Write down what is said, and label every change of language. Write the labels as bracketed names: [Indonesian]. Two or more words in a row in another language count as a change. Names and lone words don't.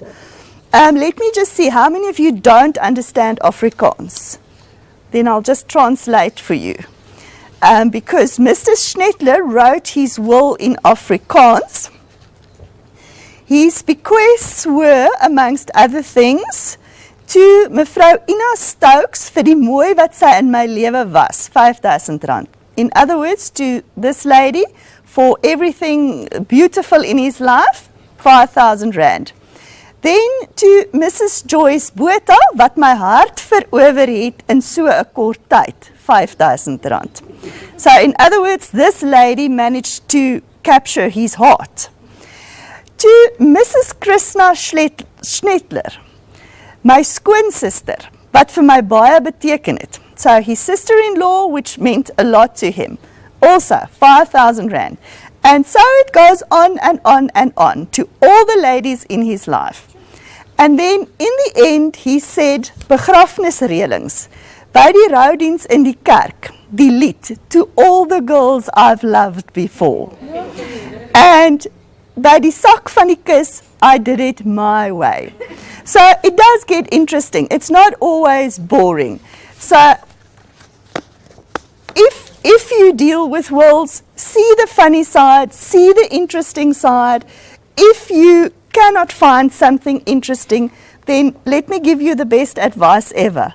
[English] Let me just see how many of you don't understand Afrikaans. Then I'll just translate for you. Because Mr. Schnettler wrote his will in Afrikaans. His bequests were, amongst other things, to mevrou Ina Stokes [Afrikaans] vir die mooi wat sy in my lewe was, [English] R5,000. In other words, to this lady, for everything beautiful in his life, R5,000. Then to Mrs. [Afrikaans] Joyce Botha, wat my hart verower het in so 'n kort tyd, [English] R5,000. So in other words, this lady managed to capture his heart. To Mrs. [Afrikaans] Krishna Schnettler, my skoonsister, wat vir my baie beteken het. [English] So his sister-in-law, which meant a lot to him, also R5,000. And so it goes on and on and on to all the ladies in his life. And then in the end he said, [Afrikaans] begrafnisreëlings, by die roudiens in die kerk, die lied, [English] to all the girls I've loved before. [Afrikaans] And by die sak van die kus, [English] I did it my way. So it does get interesting. It's not always boring. So if you deal with wills, see the funny side, see the interesting side. If you cannot find something interesting, then let me give you the best advice ever.